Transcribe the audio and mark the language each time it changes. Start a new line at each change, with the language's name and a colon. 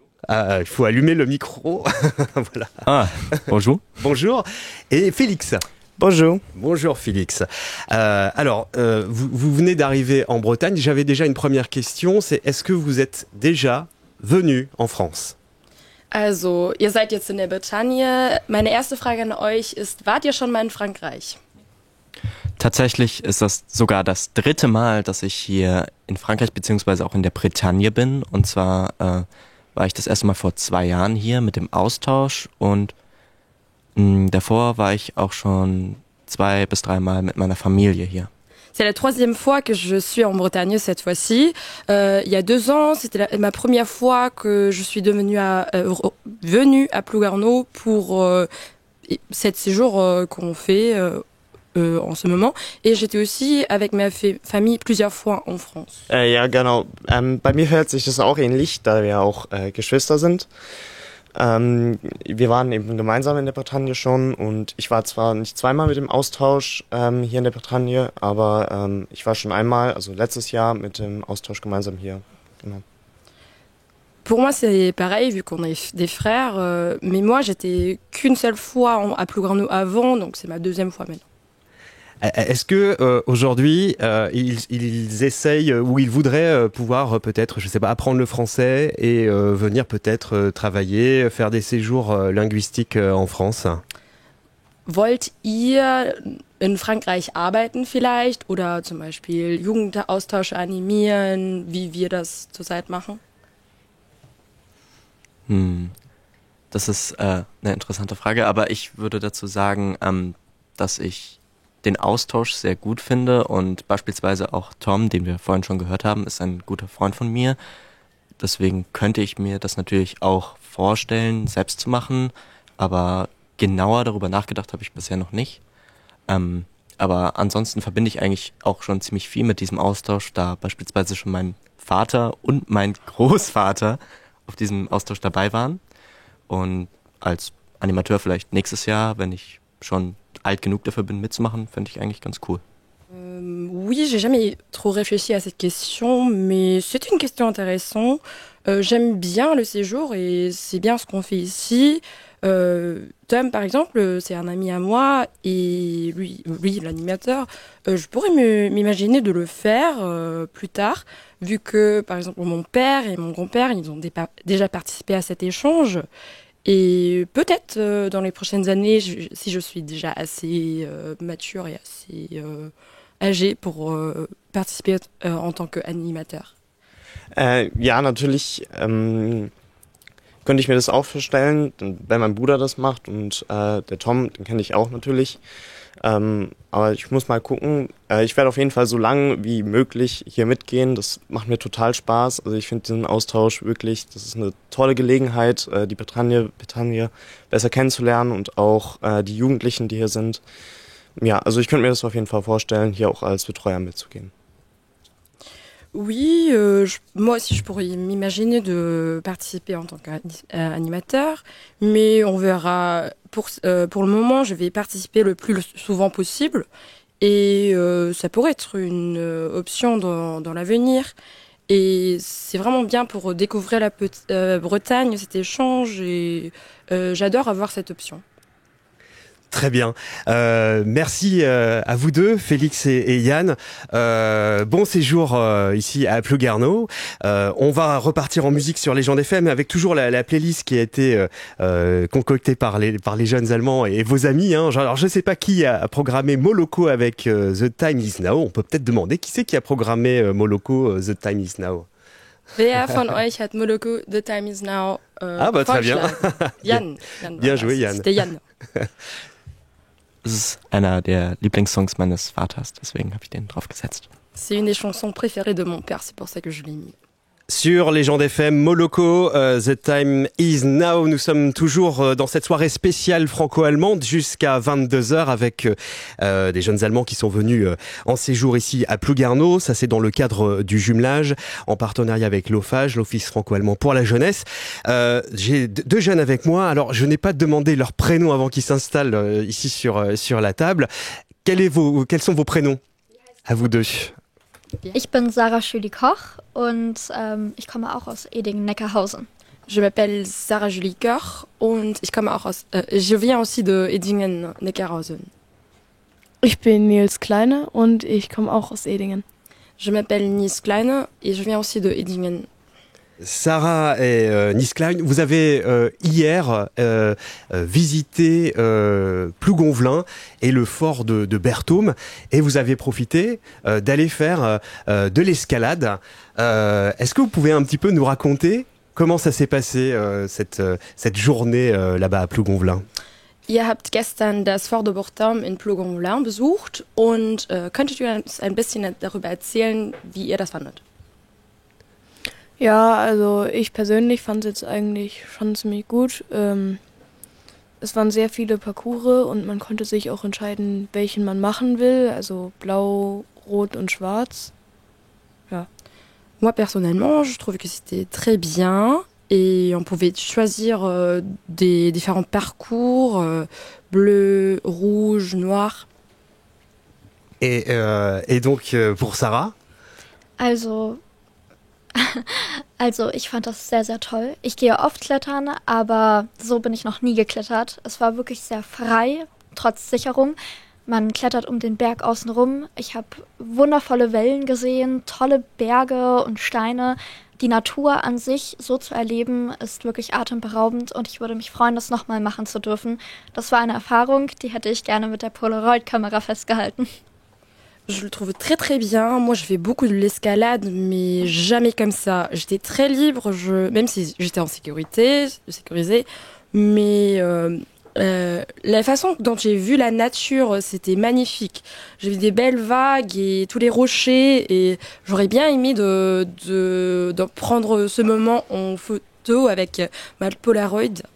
French: Il faut allumer le micro. Voilà. Ah, bonjour. Bonjour. Et Félix. Bonjour. Bonjour Félix. Vous venez d'arriver en Bretagne. J'avais déjà une première question. C'est est-ce que vous êtes déjà venu en France?
German: Also, ihr seid jetzt in der Bretagne. Meine erste Frage an euch ist, wart ihr schon mal in Frankreich? Tatsächlich ist das sogar das 3. Mal, dass ich hier in Frankreich beziehungsweise auch in der Bretagne bin. Und zwar war ich das erste Mal vor 2 Jahren hier mit dem Austausch und davor war ich auch schon 2 bis 3 Mal mit meiner Familie hier.
French: C'est la 3e fois que je suis en Bretagne cette fois-ci. Il y a 2 ans, c'était ma première fois que je suis venue à Plougarneau pour cet séjour qu'on fait en ce moment. Et j'étais aussi avec ma Famille plusieurs fois en France.
German: Ja, genau. Bei mir verhält sich das auch ähnlich, da wir auch Geschwister sind. Wir waren eben gemeinsam in der Bretagne schon und ich war zwar nicht 2-mal mit dem Austausch hier in der Bretagne, aber ich war schon einmal, also letztes Jahr mit dem Austausch gemeinsam hier. Genau.
French: Pour moi, c'est pareil, vu qu'on est des frères. Mais moi, j'étais qu'une seule fois à Plougarneau avant, donc c'est ma 2e fois maintenant. Est-ce que aujourd'hui ils essayent ou ils voudraient pouvoir peut-être, je sais pas, apprendre le français et venir peut-être travailler, faire des séjours linguistiques en France?
German: Wollt ihr in Frankreich arbeiten vielleicht oder zum Beispiel Jugendaustausche animieren, wie wir das zurzeit machen? Das ist eine interessante Frage, aber ich würde dazu sagen, dass ich den Austausch sehr gut finde und beispielsweise auch Tom, den wir vorhin schon gehört haben, ist ein guter Freund von mir. Deswegen könnte ich mir das natürlich auch vorstellen, selbst zu machen, aber genauer darüber nachgedacht habe ich bisher noch nicht. Aber ansonsten verbinde ich eigentlich auch schon ziemlich viel mit diesem Austausch, da beispielsweise schon mein Vater und mein Großvater auf diesem Austausch dabei waren. Und als Animateur vielleicht nächstes Jahr, wenn ich schon alt genug dafür bin mitzumachen, finde ich eigentlich ganz cool.
French: Oui, j'ai jamais trop réfléchi à cette question, mais c'est une question intéressante. J'aime bien le séjour et c'est bien ce qu'on fait ici. Tom, par exemple, c'est un ami à moi et lui l'animateur, je pourrais m'imaginer de le faire plus tard, vu que, par exemple, mon père et mon grand-père, ils ont déjà participé à cet échange. Et peut-être dans les prochaines années, si je suis déjà assez mature et assez âgée pour participer en tant qu'animateur.
German: Ja, natürlich könnte ich mir das auch vorstellen, wenn mein Bruder das macht und der Tom, den kenne ich auch natürlich. Aber ich muss mal gucken. Ich werde auf jeden Fall so lang wie möglich hier mitgehen. Das macht mir total Spaß. Also ich finde diesen Austausch wirklich, das ist eine tolle Gelegenheit, die Bretagne besser kennenzulernen und auch die Jugendlichen, die hier sind. Ja, also ich könnte mir das auf jeden Fall vorstellen, hier auch als Betreuer mitzugehen.
French: Oui, moi aussi je pourrais m'imaginer de participer en tant qu'animateur, mais on verra. Pour le moment, je vais participer le plus souvent possible et ça pourrait être une option dans l'avenir. Et c'est vraiment bien pour découvrir la Bretagne, cet échange et j'adore avoir cette option. Très bien. Merci à vous deux, Félix et Yann. Bon séjour ici à Plougarneau. On va repartir en musique sur les gens FM avec toujours la playlist qui a été concoctée par les jeunes Allemands et vos amis. Hein. Alors je sais pas qui a programmé Moloko avec The Time Is Now. On peut peut-être demander qui c'est qui a programmé Moloko The Time Is Now.
German: Wer von euch hat Moloko The Time Is Now
French: très bien. Yann. Bien joué, Yann. C'était Yann.
German: Es ist einer der Lieblingssongs meines Vaters, deswegen habe ich den drauf gesetzt.
French: C'est une des chansons préférées de mon père, c'est pour ça que je l'ai mis. Sur Légende FM, Moloko, The Time Is Now. Nous sommes toujours dans cette soirée spéciale franco-allemande jusqu'à 22h avec des jeunes Allemands qui sont venus en séjour ici à Plouguerneau. Ça, c'est dans le cadre du jumelage en partenariat avec l'OFAGE, l'Office franco-allemand pour la jeunesse. J'ai deux jeunes avec moi. Alors, je n'ai pas demandé leur prénom avant qu'ils s'installent ici sur la table. Quels sont vos prénoms à vous deux?
German: Ich bin Sarah Schüli-Koch und ich komme auch aus Edingen-Neckarhausen.
French: Je m'appelle Sarah Julie Koch und je viens aussi de Edingen-Neckarhausen.
German: Ich bin Nils Kleine und ich komme auch aus Edingen.
French: Je m'appelle Nils Kleine et je viens aussi de Edingen. Sarah et Nils Klein, vous avez hier visité Plougonvelin et le fort de Berthaume et vous avez profité d'aller faire de l'escalade. Est-ce que vous pouvez un petit peu nous raconter comment ça s'est passé cette journée là-bas à Plougonvelin?
German: Ihr habt gestern das Fort de Berthaume in Plougonvelin besucht und könntet ihr uns ein bisschen darüber erzählen, wie ihr das fandet? Ja, also ich persönlich fand es jetzt eigentlich schon ziemlich gut. Es waren sehr viele Parcours und man konnte sich auch entscheiden, welchen man machen will, also blau, rot und schwarz. Ja.
French: Moi personnellement, je trouve que c'était très bien et on pouvait choisir des différents parcours, bleu, rouge, noir. Et donc pour Sarah?
German: Also ich fand das sehr, sehr toll. Ich gehe oft klettern, aber so bin ich noch nie geklettert. Es war wirklich sehr frei, trotz Sicherung. Man klettert um den Berg außenrum. Ich habe wundervolle Wellen gesehen, tolle Berge und Steine. Die Natur an sich so zu erleben, ist wirklich atemberaubend und ich würde mich freuen, das nochmal machen zu dürfen. Das war eine Erfahrung, die hätte ich gerne mit der Polaroid-Kamera festgehalten.
French: Je le trouve très très bien. Moi, je fais beaucoup de l'escalade, mais jamais comme ça. J'étais très libre, même si j'étais en sécurisée, mais la façon dont j'ai vu la nature, c'était magnifique. J'ai vu des belles vagues et tous les rochers, et j'aurais bien aimé de prendre ce moment en photo avec ma Polaroid.